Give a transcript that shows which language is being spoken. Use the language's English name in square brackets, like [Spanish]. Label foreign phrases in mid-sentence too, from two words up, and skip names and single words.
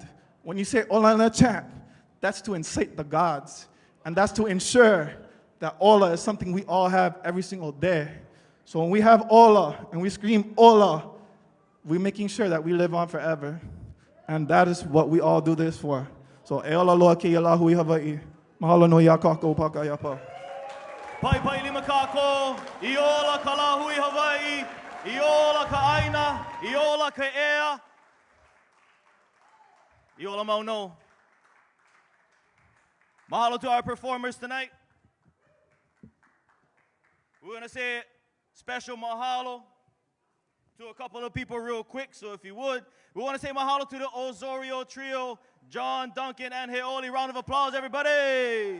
[English] When you say ola in a chant, that's to incite the gods. And that's to ensure that ola is something we all have every single day. So when we have ola and we scream ola, we're making sure that we live on forever. And that is what we all do this for. [Hawaiian] So e ola loa ke Lā Hoʻihoʻi Hawaiʻi. Mahalo no ia kākou paka ia pau. Pai pai lima kākou, I ola ka Lā Hoʻihoʻi Hawaiʻi, I ola ka ʻaina, I ola ka ea, I ola mauno. [English] Mahalo to our performers tonight. We're going to say special mahalo to a couple of people real quick, so if you would. We want to say mahalo to the Osorio Trio, John, Duncan, and Heoli. Round of applause, everybody.